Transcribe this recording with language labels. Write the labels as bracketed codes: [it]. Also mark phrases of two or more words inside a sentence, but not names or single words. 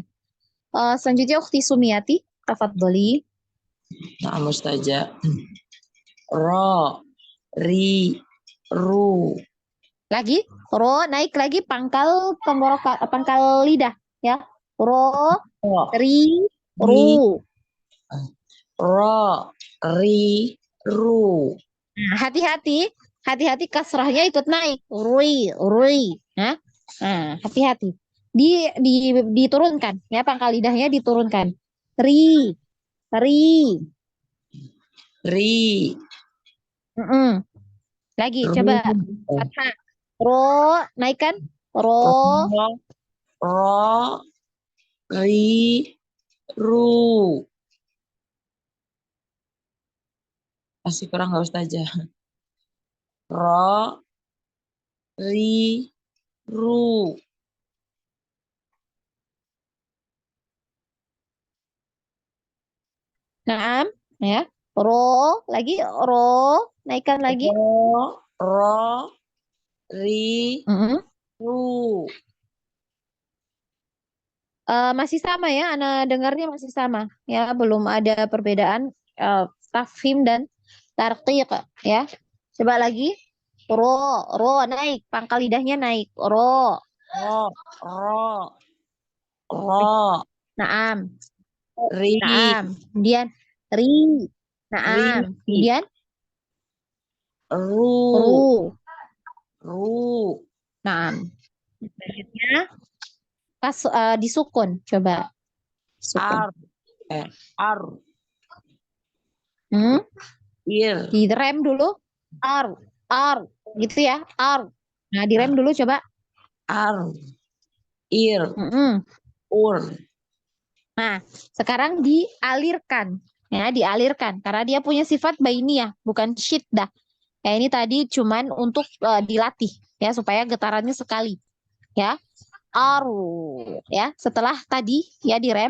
[id] Selanjutnya Ukti Sumiati, tafadholi. Nah, Ustazah. Ro, ri, ru. Lagi, ro naik lagi pangkal tenggorokan, pangkal lidah ya. Ro, Ro, ri, ri, ru. ro, ri, ru. Nah, hati-hati kasrahnya ikut naik. Rui. Nah, hati-hati. Diturunkan ya, pangkal lidahnya diturunkan. Ri, ri. Ri, Mm-mm. Lagi, ru. coba. Fathah. Ro, naikkan. Ro, Ro, ro, ri, ru. Masih kurang nggak Ustazah? Ro, ri, ru. naam, ya. Ro, lagi ro, naikkan lagi. Ro, ri, Mm-mm. ru. Masih sama ya, Ana dengarnya masih sama ya, belum ada perbedaan tafhim dan tarqiq ya. Coba lagi. Ro, naik, pangkal lidahnya naik. Ro, Ro, ro, ro, naam, ri, naam. Kemudian ri, ri, naam. Kemudian ru, ru, ru. naam. Selanjutnya disukun, coba. Sukun. Ar. Ir. Direm dulu. Ar, gitu ya. Ar. Nah, direm dulu coba. Ar. Ir. Ur. Nah, sekarang dialirkan. Ya, dialirkan. Karena dia punya sifat bainiyah, bukan syiddah. Ya, ini tadi cuman untuk dilatih. Ya, supaya getarannya sekali. Ya. Aru. Ya, setelah tadi ya direm.